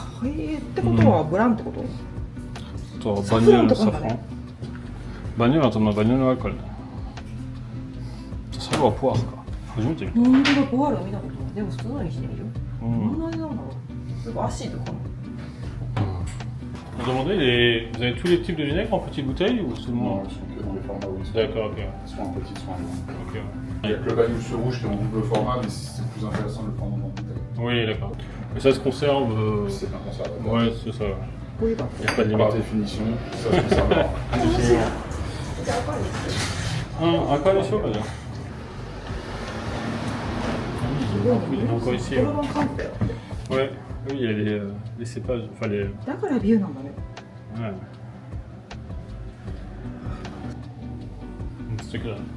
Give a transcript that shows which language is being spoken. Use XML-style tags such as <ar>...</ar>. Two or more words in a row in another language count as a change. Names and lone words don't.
<ja>ってことはブランってこと？とバニラのサフラン。バニラとバニラがあるからね。最後はポワーか。初めて見た。本当だ、ポワール見たことない。でも普通のにしてみる。どんな味なんだろう。すごいアシードかな。</ja> <fr>Vous demandez, vous avez tous les types de vinaigre en petites bouteilles ou seulement? Non, ils sont que dans les formats whisky. D'accord, ok. Soit en petit, soit en grand. Ok. Il y a que le Banouche rouge qui est en double format, mais c'est plus intéressant de le prendre en bouteille. Oui, d'accord. Mais ça se conserve. C'est un conservateur. Ouais, c'est ça. Oui, bah. Il n'y a pas de Par limite. définition, ça se conserve. Encore une chose, là. Il y a encore ici. Ouais, oui, il y a les cépages. Enfin, les.</fr> <ja>だからビューなんだね。</ja> <fr>Ouais. Ce truc-là.</fr>